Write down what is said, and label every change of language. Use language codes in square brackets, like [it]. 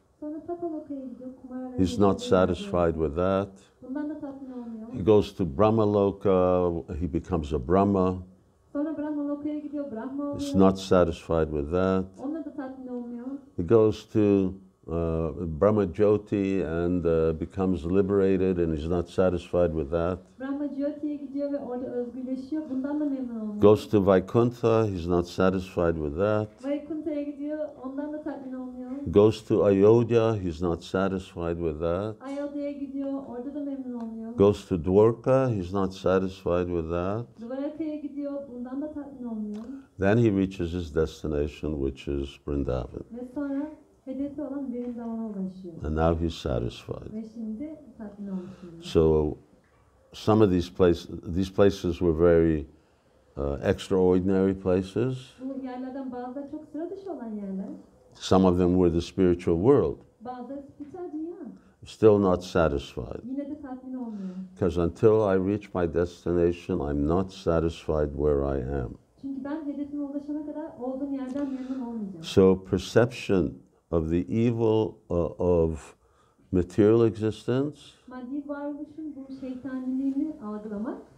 [tr] Sonra Tapaloka'ya gidiyor. Kumaralara [en] He's not [tr] gidiyor. [en] satisfied with that. [tr] Bundan da tatmin olmuyor. [en] He goes to Brahmaloka, he becomes a Brahma. [tr] Sonra Brahmaloka'ya gidiyor. Brahma oluyor. [en] He's not satisfied with that. [tr] Onunla da tatmin olmuyor. [en] He goes to Brahma Jyoti and becomes liberated, and he's not satisfied with that. [tr] Brahma Jyoti'ye gidiyor ve orada özgürleşiyor. Bundan da memnun olmuyor. [en] Goes to Vaikuntha, he's not satisfied with that. [tr] Vaikunta'ya gidiyor. Ondan da tatmin olmuyor. [en] Goes to Ayodhya, he's not satisfied with that. [tr] Ayodhya'ya gidiyor. Orada da memnun olmuyor. [en] Goes to Dwarka, he's not satisfied with that. [tr] Dvaraka'ya gidiyor. Bundan da tatmin olmuyor. [en] Then he reaches his destination, which is Vrindavan. [tr] Ve sonra hedefi olan Vrindavana ulaşıyor. [en] And now he's satisfied. [tr] Ve şimdi tatmin olmuş. [en] So some of these places were very extraordinary places. [tr] Bu yerlerden bazıları çok sıra dışı olan yerler. [en] Some of them were the spiritual world. [tr] Bazıları spiritüel dünya. [en] Still not satisfied. [tr] Yine de tatmin olmuyor. [en] Because until I reach my destination, I'm not satisfied where I am. [tr] Çünkü ben hedefime ulaşana kadar olduğum yerden memnun olmayacağım. [en] So perception of the evil of material existence [tr] Maddi varoluşun bu şeytaniliğini algılamak